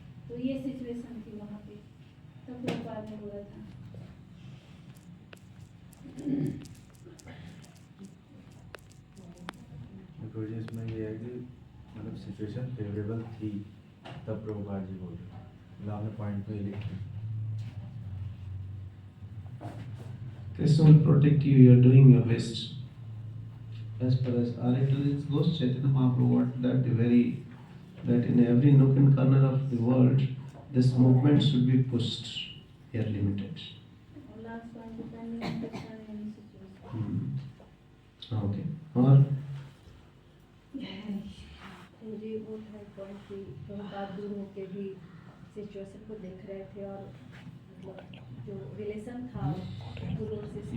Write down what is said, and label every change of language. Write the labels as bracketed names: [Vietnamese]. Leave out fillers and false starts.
[Hindi] तो ये सिचुएशन थी वहाँ पे, तब लोग बाद में बोला था। गुरुजी इसमें ये है कि मतलब सिचुएशन फेवरेबल थी तब प्रभुपाद जी बोल रहे, मतलब आपने पॉइंट पे लिखा। [English] Krishna will protect you. You are doing your best. As far as our intelligence goes, Chaitanya Mahaprabhu wanted that in every nook and corner of the world, this movement should be pushed. They are limited. Last one, depending on Krishna in any situation. [Hindi] Okay. और मुझे वो था point कि प्रभुपाद दूर होके भी situation को देख रहे थे और मतलब जो रिलेशन था गुरु और शिष्य